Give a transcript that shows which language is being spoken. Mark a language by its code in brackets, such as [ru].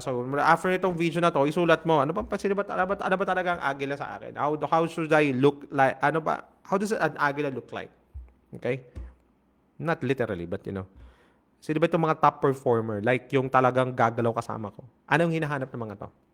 [tl] So, after itong video na to, isulat mo, ano ba talaga ang agila sa akin? [en] How should I look like, how does an agila look like? Okay? Not literally, but you know. [tl] Sino ba itong mga top performer? Like yung talagang gagalaw kasama ko. Anong hinahanap ng mga to?